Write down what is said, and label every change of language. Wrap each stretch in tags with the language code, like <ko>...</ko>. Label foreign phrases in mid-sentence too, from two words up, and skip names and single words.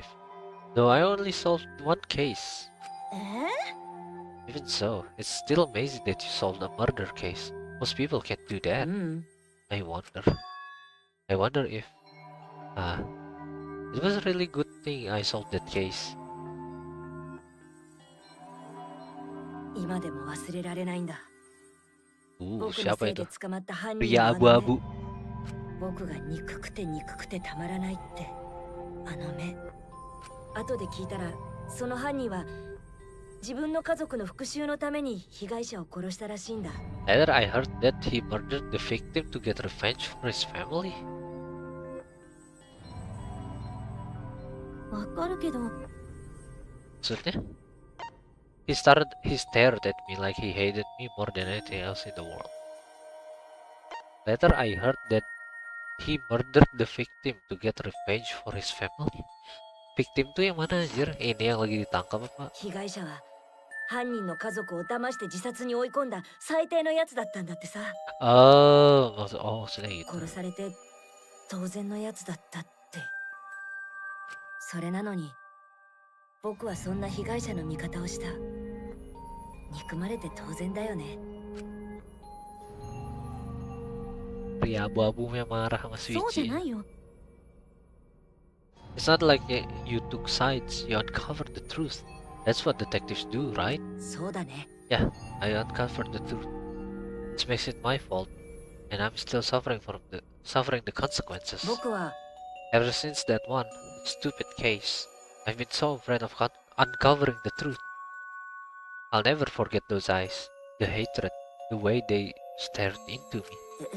<en>Though I only solved one case.</en> <ja>え</ja> <en>Even so, it's still amazing that you solved a murder case. Most people can't do</en> <ja>う</ja> <en>that.</en> <ja>ん</ja> <en>I wonder if it was a really good thing I solved that case.</en> <ja>今でも忘れられないんだ Ooh, 僕の</ja> <id>siapa</id> <ja>せいで</ja> <id>itu?</id> <ja>捕まった犯人</ja> <id>Pria</id> <ja>のあの目</ja> <id>abu-abu.</id> <ja>僕が憎くてたまらないってあの目後で聞いたらその犯人は自分の家族の復讐のために被害者を殺したらしいんだ</ja> <en>Later, I heard that he murdered the victim to get revenge for his family.</en> <ja>わかるけど</ja> <id>Maksudnya?</id> <en>He stared at me like he hated me more than anything else in the world. Later, I heard that he murdered the victim to get revenge for his family.</en> <id>Victim tuh yang mana anjir? Ini yang lagi ditangkap apa?</id> <ja>被害者は犯人の家族を騙して自殺に追い込んだ最低のやつだったんだってさ。</ja> <id>maksudnya gitu.</id> <ja>殺されて当然のやつだったって。それなのに僕はそんな被害者の味方をした。憎まれて当然だよね。</ja> <id>Pria abu-abu yang marah sama</id> <ja>そうじゃ</ja> <id>Suichi.</id> <ja>ないよ。</ja> <en>It's not like you took sides, you uncovered the truth. That's what detectives do, right?</en> <ja>そうだね。</ja> <en>Yeah, I uncovered the truth. Which makes it my fault, and I'm still suffering the consequences.</en> <ja>僕は</ja> <en>Ever since that one stupid case, I've been so afraid of uncovering the truth. I'll never forget those eyes, the hatred, the way they stared into me.</en>